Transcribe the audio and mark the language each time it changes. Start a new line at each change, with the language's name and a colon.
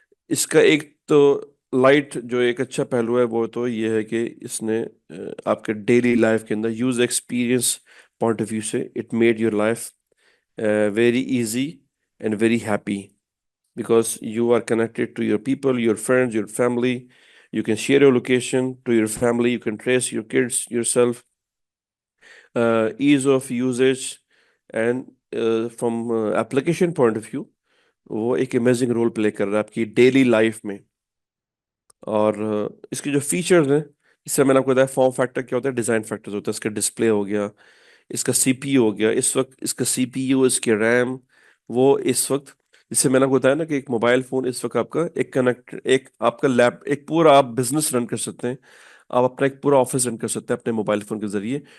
Urdu: اس کا ایک تو لائٹ جو ایک اچھا پہلو ہے وہ تو یہ ہے کہ اس نے آپ کے ڈیلی لائف کے اندر use experience point of view سے
English: It made your life very easy and very happy, because you are connected to your people, your friends, your family. You can share your location to your family. You can trace your kids yourself. Ease of usage and from application point of view
Urdu: وہ ایک amazing role play کر رہا ہے آپ کی daily life میں. اور اس کے جو فیچرز ہیں اس سے میں نے آپ کو بتایا فارم فیکٹر کیا ہوتا ہے, ڈیزائن فیکٹرز ہوتا ہے. اس کا ڈسپلے ہو گیا, اس کا سی پی یو ہو گیا, اس وقت اس کا سی پی یو, اس کے ریم, وہ اس وقت جس سے میں نے آپ کو بتایا نا کہ ایک موبائل فون اس وقت آپ کا ایک کنیکٹ, ایک آپ کا لیپ, ایک پورا آپ بزنس رن کر سکتے ہیں, آپ اپنا ایک پورا آفس رن کر سکتے ہیں اپنے موبائل فون کے ذریعے.